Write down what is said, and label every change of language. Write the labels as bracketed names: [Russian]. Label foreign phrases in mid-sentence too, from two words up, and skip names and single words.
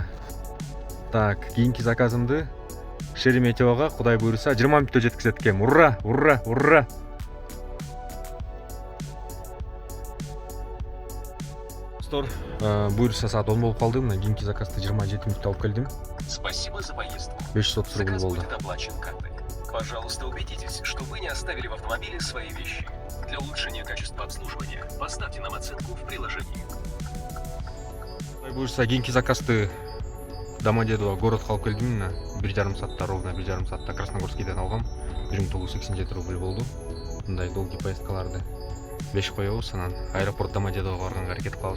[Kyrgyz] Так, кийинки заказымды Шереметьевого Кудай буйрса 20 мүнөттө жеткизет экен. [Russian] Ура, ура, ура. [Kyrgyz] Буйрса саат 10 болуп калды. Мына кийинки заказды 27 мүнөттө алып келдим. [Russian] Спасибо за поездку. 530 рубль Заказ [Kyrgyz] болду. [Russian] будет оплачен картой. Пожалуйста, убедитесь, что вы не оставили в автомобиле свои вещи. Для улучшения качества обслуживания поставьте нам оценку в приложении. [Kyrgyz] Буйрса кийинки заказды Домодедово городко алып келдим. Мына 1,5 саатта, ровно 1,5 саатта Красногорскийден алгам. 1987 рубль болду. Мындай [Russian] долгий поездкаларды [Kyrgyz] 5 коебуз, анан аэропорт Домодедового барганга аракет кылабыз.